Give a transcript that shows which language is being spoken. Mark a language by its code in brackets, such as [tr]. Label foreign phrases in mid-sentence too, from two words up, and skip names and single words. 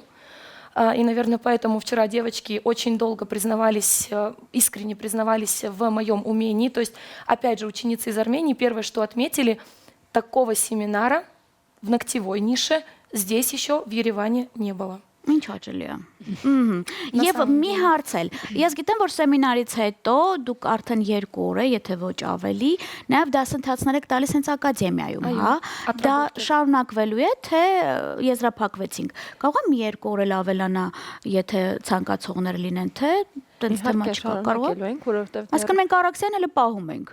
[ru] И, наверное, поэтому вчера девочки очень долго признавались, искренне признавались в моем умении. То есть, опять же, ученицы из Армении первое, что отметили, такого семинара в ногтевой нише здесь еще в Ереване не было. [hy] Ինչ հաճելի է։ Եվ մի հարց էլ։ Ես գիտեմ, որ սեմինարից հետո դուք արդեն 2 օր է, եթե ոչ ավելի, նաև դասընթացներ եք տալիս հենց ակադեմիայում, հա։ Դա շարունակվելու է, թե եզրափակվեցինք։ Կարող եմ 2 օր էլ ավելանա, եթե ցանկացողներ լինեն, թե տենց թեմա չկա, կարող է։ Այսինքն մենք Արաքսյան էլ պահում ենք։